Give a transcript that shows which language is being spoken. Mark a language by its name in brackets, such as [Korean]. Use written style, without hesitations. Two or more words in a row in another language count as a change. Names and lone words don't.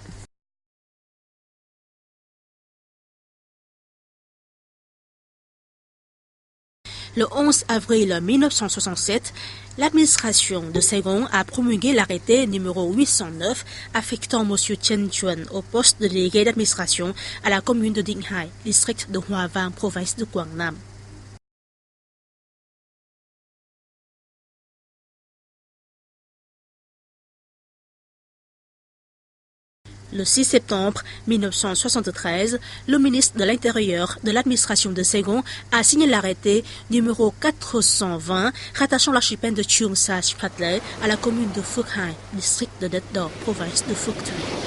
[French] Le 11 avril 1967, l'administration de Saigon a promulgué l'arrêté numéro 809 affectant M. Chen Chuan au poste de délégué d'administration à la commune de Dinh Hai, district de Hoa Vang, province de Quang Nam. Le 6 septembre 1973, le ministre de l'Intérieur de l'administration de Saigon a signé l'arrêté numéro 420 rattachant l'archipel de Cheung Sa Spratley à la commune de Phuc Hai, district de Det Do, province de Phuc Tuy.